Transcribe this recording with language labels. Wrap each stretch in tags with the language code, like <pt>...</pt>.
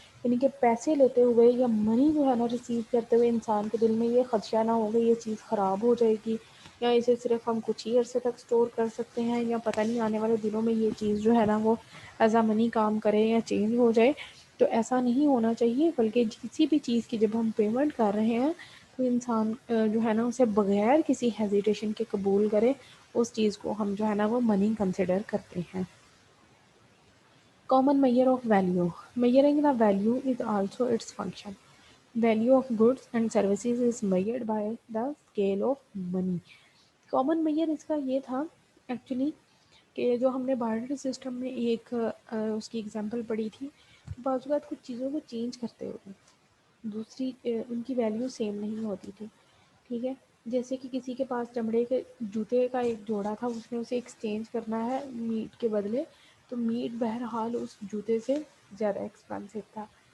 <ur>یعنی کہ پیسے لیتے ہوئے یا منی جو ہے نا ریسیو کرتے ہوئے انسان کے دل میں یہ خدشہ نہ ہوگا یہ چیز خراب ہو جائے گی, یا اسے صرف ہم کچھ ہی عرصے تک اسٹور کر سکتے ہیں, یا پتہ نہیں آنے والے دنوں میں یہ چیز جو ہے نا وہ</ur> <en>as a money</en> <ur>کام کرے یا چینج ہو جائے. تو ایسا نہیں ہونا چاہیے, بلکہ کسی بھی چیز کی جب ہم پیمنٹ کر رہے ہیں تو انسان جو ہے نا اسے بغیر کسی ہیزیٹیشن کے قبول کرے, اس چیز کو ہم جو ہے نا وہ منی کنسیڈر کرتے ہیں.</ur> <en>Common measure of value. Measuring the value is also its function. Value of goods and services is measured by the scale of money.</en> <ur>Common mayor اس کا یہ تھا ایکچولی کہ جو ہم نے بارٹر سسٹم میں ایک اس کی اگزامپل پڑھی تھی, بعض اوقات کچھ چیزوں کو چینج کرتے ہوئے دوسری ان کی ویلیو سیم نہیں ہوتی تھی. ٹھیک ہے, جیسے کہ کسی کے پاس چمڑے کے جوتے کا ایک جوڑا تھا, اس نے اسے ایکسچینج کرنا ہے میٹ کے بدلے, تو میٹ بہرحال اس جوتے سے زیادہ ایکسپینسو تھا.</ur>